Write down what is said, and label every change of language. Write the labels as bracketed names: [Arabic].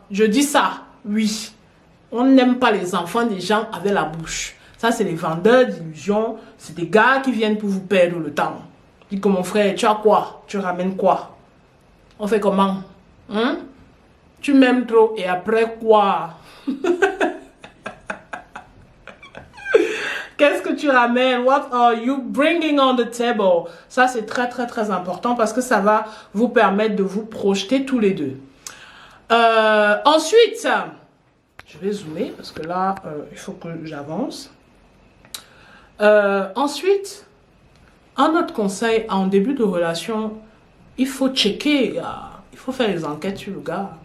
[French] Je dis ça, oui. On n'aime pas les enfants des gens avec la bouche. Ça, c'est les vendeurs d'illusions. C'est des gars qui viennent pour vous perdre le temps. Dis que mon frère, tu as quoi? Tu ramènes quoi? On fait comment? Hein? Tu m'aimes trop et après quoi? Qu'est-ce que tu ramènes? [English] What are you bringing on the table? [French] Ça, c'est très, très, très important parce que ça va vous permettre de vous projeter tous les deux. Ensuite, je vais zoomer parce que là, il faut que j'avance. Ensuite, un autre conseil en début de relation, il faut checker, il faut faire les enquêtes sur le gars.